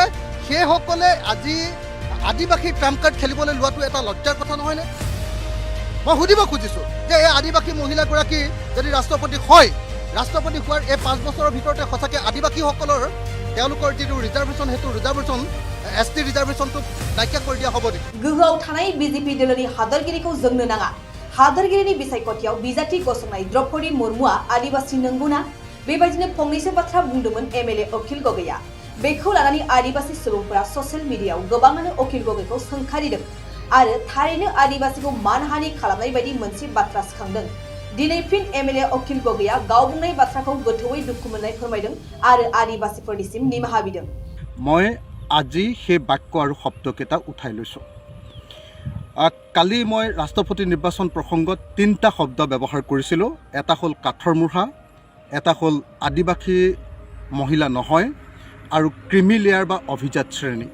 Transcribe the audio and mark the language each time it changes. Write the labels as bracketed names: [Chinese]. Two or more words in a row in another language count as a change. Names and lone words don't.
[Assamese] সেইসকলে আজি আদিবাসী ট্ৰাম্প কাৰ্ড খেলিবলৈ লোৱাটো এটা লজ্জাৰ কথা নহয়নে? মই সুধিব খুজিছোঁ যে এই আদিবাসী মহিলাগৰাকী যদি ৰাষ্ট্ৰপতি হয়, ৰাষ্ট্ৰপতি হোৱাৰ এই 5 বছৰৰ ভিতৰতে সঁচাকৈ আদিবাসীসকলৰ তেওঁলোকৰ যিটো ৰিজাৰ্ভেশ্যন সেইটো ৰিজাৰ্ভেশ্যন ST ৰিজাৰ্ভেশ্যনটো নাইকিয়া কৰি দিয়া হ'ব নেকি? [Bodo] गोहोआव थानाय BJP दोलोनि हादोरगिरिखौ जोंनो नाङा। हादोरगिरिनि बिसायख'थियाव बिजाथि गसंनाय द्रौपदी मुर्मुआ आदिवासी नंगौना? बेबायदिनो फंनैसो बाथ्रा बुंदोंमोन MLA अखिल गगैया। बेखौ लानानै आदिवासी सुबुंफोरा ससियेल मिडियायाव गोबाङानो अखिल गगैखौ सोंखारिदों आरो थारैनो आदिवासीखौ मानहानि खालामनाय बायदि मोनसे बाथ्रा सिखांदों। दिनै फिन MLA अखिल गगैया गाव बुंनाय बाथ्राखौ गोथौयै दुखु मोननाय फोरमायदों आरो आदिवासीफोरनिसिम निमाहा बिदों। [Assamese] মই আজি সেই বাক্য আৰু শব্দকেইটা উঠাই লৈছোঁ। কালি মই ৰাষ্ট্ৰপতি নিৰ্বাচন প্ৰসংগত 3টা শব্দ ব্যৱহাৰ কৰিছিলোঁ। এটা হ'ল কাঠৰ মূঢ়া, এটা হ'ল আদিবাসী মহিলা নহয় আৰু [English] creamy layer [Assamese] বা অভিজাত শ্ৰেণী।